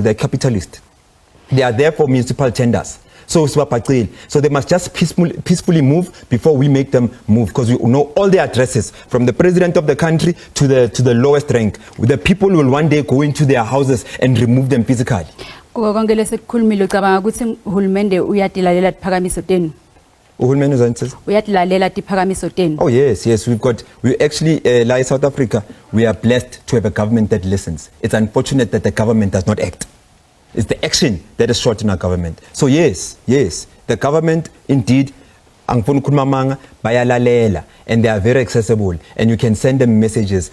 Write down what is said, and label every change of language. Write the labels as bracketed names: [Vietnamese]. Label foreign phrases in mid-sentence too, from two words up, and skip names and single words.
[English] They're capitalists. They are there for municipal tenders. So they must just peacefully move before we make them move, because we know all the addresses, from the president of the country to the lowest rank. The people will one day go into their houses and remove them physically. [Swati] Konke lesikukhulumile ucabanga ukuthi uhulumende uyatilalela tiphakamiso tenu? Uhulumende uzanitsisa? Uyatilalela tiphakamiso tenu? [English] Oh yes, we actually like South Africa, we are blessed to have a government that listens. It's unfortunate that the government does not act. It's the action that is short in our government. So yes, the government indeed, bayalalela, and they are very accessible, and you can send them messages.